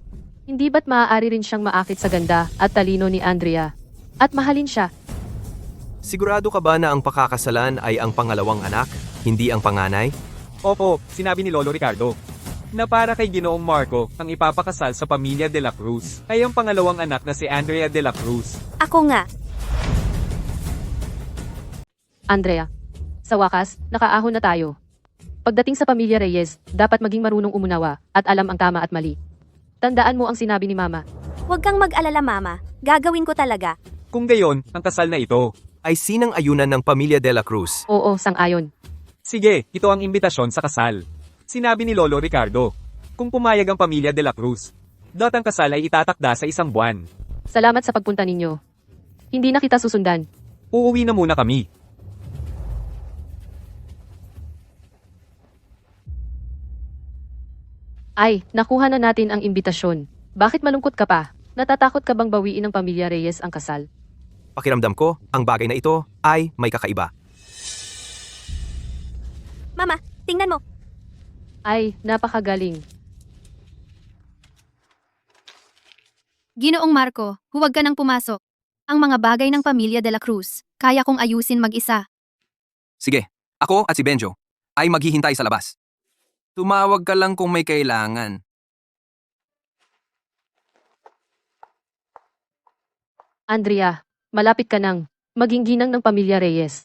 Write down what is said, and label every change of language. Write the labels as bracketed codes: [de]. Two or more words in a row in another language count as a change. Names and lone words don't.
[tl] Hindi ba't maaari rin siyang maakit sa ganda at talino ni Andrea? At mahalin siya? Sigurado ka ba na ang pakakasalan ay ang pangalawang anak, hindi ang panganay? Opo, sinabi ni Lolo Ricardo. Na para kay Ginoong Marco, ang ipapakasal sa pamilya de la Cruz ay ang pangalawang anak na si Andrea de la Cruz. Ako nga. Andrea, sa wakas, nakaahon na tayo. Pagdating sa pamilya Reyes, dapat maging marunong umunawa at alam ang tama at mali. Tandaan mo ang sinabi ni Mama. Huwag kang mag-alala, Mama. Gagawin ko talaga. Kung gayon, ang kasal na ito. Ay sinang ayunan ng pamilya de la Cruz. Oo, sang-ayon. Sige, ito ang imbitasyon sa kasal. Sinabi ni Lolo Ricardo. Kung pumayag ang pamilya de la Cruz, ang kasal ay itatakda sa 1 buwan. Salamat sa pagpunta ninyo. Hindi na kita susundan. Uuwi na muna kami. Ay, nakuha na natin ang imbitasyon. Bakit malungkot ka pa? Natatakot ka bang bawiin ng pamilya Reyes ang kasal? Pakiramdam ko, ang bagay na ito ay may kakaiba. Mama, tingnan mo. Ay, napakagaling. Ginoong Marco, huwag ka nang pumasok. Ang mga bagay ng pamilya de la Cruz, kaya kong ayusin mag-isa. Sige, ako at si Benjo ay maghihintay sa labas. Tumawag ka lang kung may kailangan. Andrea, malapit ka nang maging ginang ng pamilya Reyes.